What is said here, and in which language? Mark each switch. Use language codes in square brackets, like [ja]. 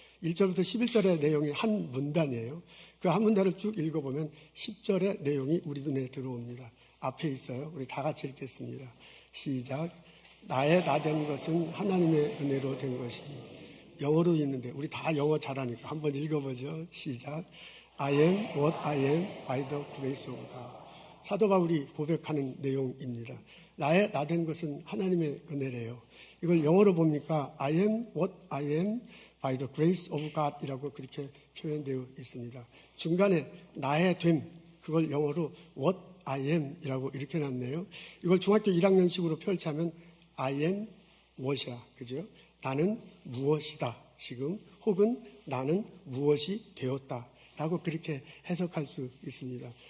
[ko] 1절부터 11절의 내용이 한 문단이에요. 그 한 문단을 쭉 읽어보면 10절의 내용이 우리 눈에 들어옵니다. 앞에 있어요. 우리 다 같이 읽겠습니다. 시작. 나의 나 된 것은 하나님의 은혜로 된 것이니. 영어로 있는데 우리 다 영어 잘하니까 한번 읽어보죠. 시작. [en] I am what I am by the grace of God. [ko] 사도 바울이 고백하는 내용입니다. 나의 나 된 것은 하나님의 은혜래요. 이걸 영어로 보니까 [en] I am what I am by the grace of God [ko] 이라고 그렇게 표현되어 있습니다. 중간에 나의 됨, 그걸 영어로 [en] what I am [ko] 이라고 이렇게 놨네요. 이걸 중학교 1학년식으로 펼치면 [en] I am [ko] 무엇이야, 그죠? 나는 무엇이다, 지금, 혹은 나는 무엇이 되었다 라고 그렇게 해석할 수 있습니다.